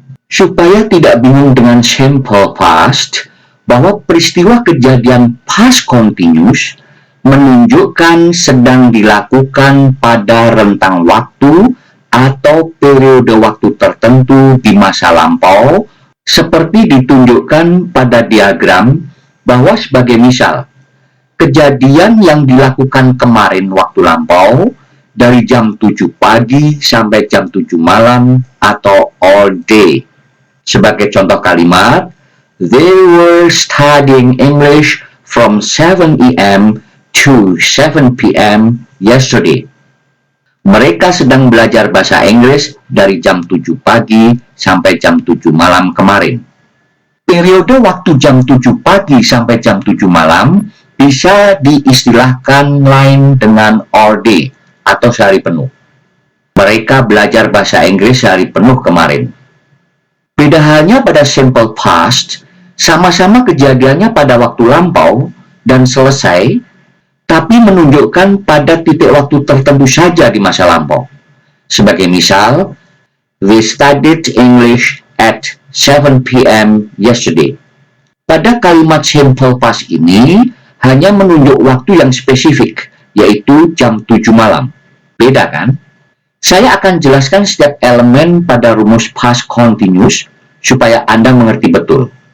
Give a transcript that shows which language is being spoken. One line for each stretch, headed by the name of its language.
Indonesian: Supaya tidak bingung dengan simple past, bahwa peristiwa kejadian past continuous menunjukkan sedang dilakukan pada rentang waktu atau periode waktu tertentu di masa lampau, seperti ditunjukkan pada diagram bahwa sebagai misal, kejadian yang dilakukan kemarin waktu lampau dari jam 7 pagi sampai jam 7 malam atau
English: all day.
Indonesian: Sebagai contoh kalimat,
English: they were studying English from 7 a.m. to 7 p.m. yesterday.
Indonesian: Mereka sedang belajar bahasa Inggris dari jam 7 pagi sampai jam 7 malam kemarin. Periode waktu jam 7 pagi sampai jam 7 malam bisa diistilahkan lain dengan
English: all day
Indonesian: atau sehari penuh. Mereka belajar bahasa Inggris sehari penuh kemarin. Beda halnya pada simple past, sama-sama kejadiannya pada waktu lampau dan selesai, tapi menunjukkan pada titik waktu tertentu saja di masa lampau. Sebagai misal,
English: we studied English at 7 p.m. yesterday.
Indonesian: Pada kalimat simple past ini, hanya menunjuk waktu yang spesifik, yaitu jam 7 malam. Beda kan? Saya akan jelaskan setiap elemen pada rumus past continuous, supaya Anda mengerti betul.